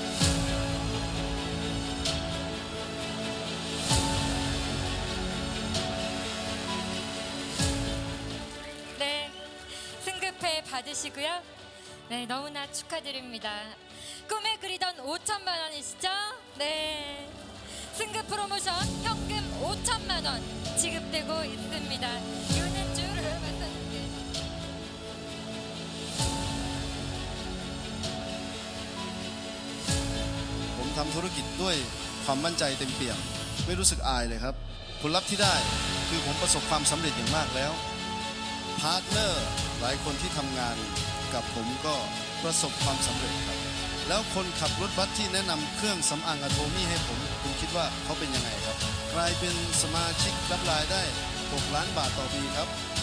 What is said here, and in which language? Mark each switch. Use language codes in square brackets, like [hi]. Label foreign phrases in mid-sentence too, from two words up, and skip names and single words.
[ko] 네, 승급회 받으시고요. 네, 너무나 축하드립니다. 꿈에 그리던 5천만 원이시죠? 네, 승급 프로모션 현금 5천만 원 지급되고 있습니다. 윤현주를 만나볼게요. [th] ผมทำธุรกิจด้วยความมั่นใจเต็มเปี่ยมไม่รู้สึกอายเลยครับผลลัพธ์ที่ได้คือผมประสบความสำเร็จอย่างมากแล้วพาร์ทเนอร์หลายคนที่ทำงานกับผมก็ประสบความสำเร็จครับแล้วคนขับรถบัสที่แนะนำเครื่องสำอางอะโทมี่ให้ผมคุณคิดว่าเขาเป็นยังไงครับกลายเป็นสมาชิกรับรายได้6 ล้านบาทต่อปีครับ